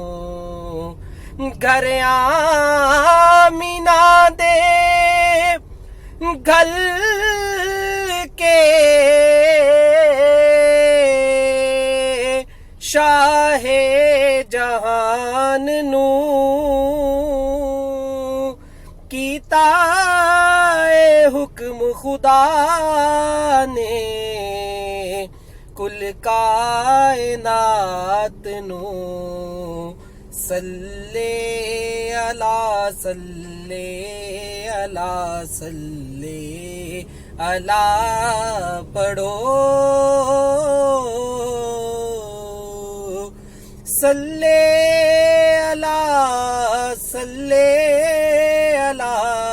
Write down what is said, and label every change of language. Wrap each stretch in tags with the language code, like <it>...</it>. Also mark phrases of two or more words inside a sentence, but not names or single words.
<pa>گھر آمنہ دے گل کے شاہ جہان نوں کیتا حکم خدا نے کل کائنات نوں.</pa> <ar>صلِّ على صلِّ على صلِّ على पढ़ो। صلِّ على صلِّ على</ar>